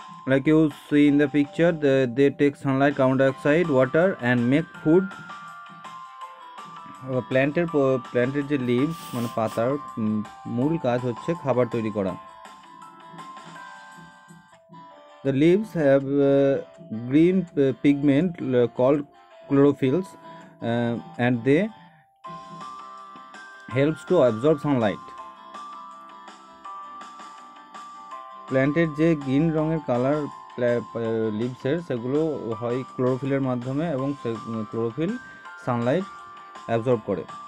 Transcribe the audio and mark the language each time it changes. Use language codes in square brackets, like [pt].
[en] Like you see in the picture, they take sunlight, carbon dioxide, water and make food. [bn] প্ল্যান্টের যে leaves মানে পাতার মূল কাজ হচ্ছে খাবার তৈরি করা। [en] The leaves have green pigment called chlorophylls, and they helps to absorb sunlight. [bn] প্ল্যান্টের যে গ্রিন রঙের কালার লিভসের, সেগুলো হয় ক্লোরোফিলের মাধ্যমে, এবং ক্লোরোফিল সানলাইট অ্যাবজর্ব করে।